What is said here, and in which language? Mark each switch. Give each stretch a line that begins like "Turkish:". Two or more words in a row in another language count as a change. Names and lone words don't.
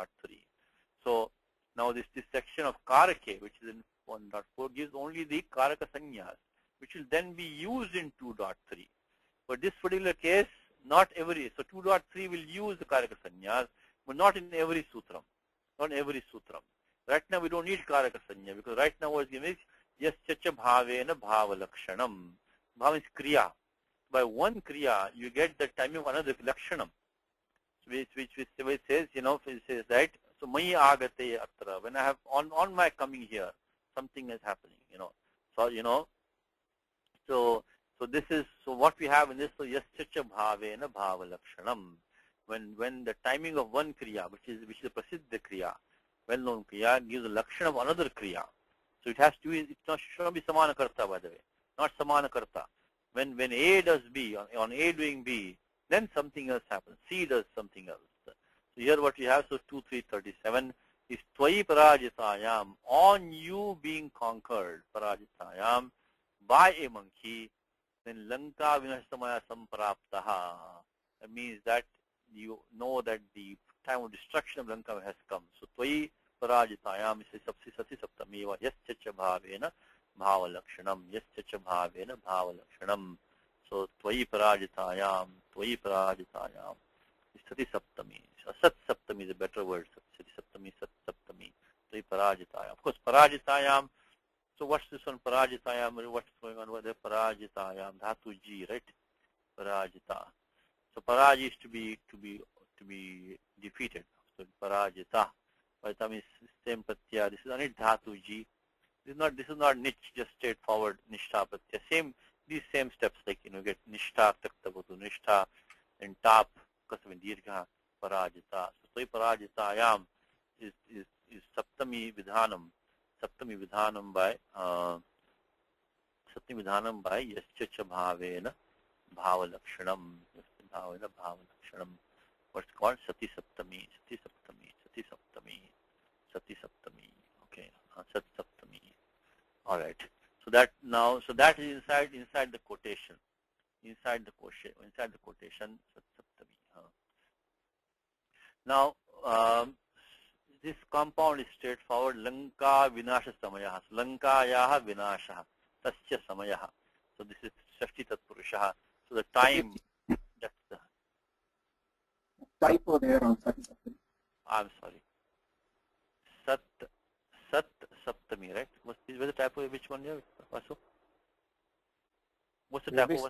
English: So now this section of karake, which is in 1.4, gives only the
Sanskrit: karaka sanyas,
English: which will then be used in 2.3. But this particular case, not every, so 2.3 will use the
Sanskrit: karaka sanyas,
English: but not in every sutram. Not in every sutram. Right now we don't need
Sanskrit: karaka sanya,
English: because right now what is given is
Sanskrit: yascha bhavena bhavalakshanam. Bhava is kriya.
English: By one kriya, you get the time of another lakshanam, which says, it says, right?
Sanskrit: So mai agate atra.
English: When I have on my coming here, something is happening, So this is, so what we have in this, so
Sanskrit: yascha bhavena bhavalakshanam.
English: when the timing of one kriya, which is a
Sanskrit: prasiddha kriya,
English: well-known kriya, gives a lakshana of another kriya. So it has to be, should not be
Sanskrit: samana karta,
English: by the way, not
Sanskrit: samana karta.
English: When A does B, on A doing B, then something else happens. C does something else. So here what we have, so 2, 3, 37 is
Sanskrit: Tvai parajitayam,
English: on you being conquered, parajitayam, by a monkey, then
Sanskrit: Lanka vinashtamaya sampraptaha.
English: That means that you know that the time of destruction of Lanka has come.
Sanskrit: So Tvai parajitayam is sati saptami va yascha bhavena bhavalakshanam, yascha bhavena bhavalakshanam. So Tvai parajitayam is sati saptami.
English: So
Sanskrit: sat saptami
English: is a better word.
Sanskrit: Sati saptami, sat saptami. Tvai parajitayam.
English: Of course, parajitayam. So what's this one? Parajitayam. What's going on with the parajitayam? Dhatu ji, right? Parajita. So paraj is to be defeated. So parajita. By the time is same pratyaya. This is only dhatu ji. This is not niche, just straightforward
Sanskrit: nishtha pratyaya.
English: These same steps, like get
Sanskrit: nishtha, taktavatu, nishtha,
English: and tap,
Sanskrit: kasavin dirgha, parajita. So parajitayam is saptami vidhanam. Saptami vidhanam by yascha bhavena bhavalakshanam. Bhavena bhavalakshanam.
English: What's called
Sanskrit: sati saptami.
English: Okay,
Sanskrit: sat saptami.
English: All right. So that is inside the quotation. Inside the quotation,
Sanskrit: sat saptami.
English: Now this compound is straightforward.
Sanskrit: Lanka vinasha samayah. Lankayaha vinasha. Tasya samayah.
English: So this is
Sanskrit: Shashti Tatpurushaha.
English: So the time, that's the typo there on
Sanskrit: sati saptami.
English: I'm sorry.
Sanskrit: Sat saptami,
English: right? Where's the typo? Which one here? Vasu? What's the typo?